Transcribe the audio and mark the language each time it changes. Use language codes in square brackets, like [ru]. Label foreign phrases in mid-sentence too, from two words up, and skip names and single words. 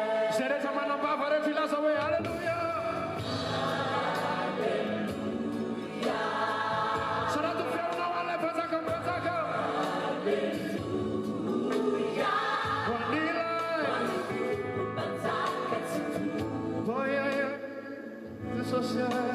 [mg] Izay rehetra manambava rehetra ilaza hoe haleluya. Sa raha tofeonao an'ilay mpanjaka mpanjaka. Ho an'ilay. [en] Oh, yeah, yeah. [mg] Jesosy. Oh,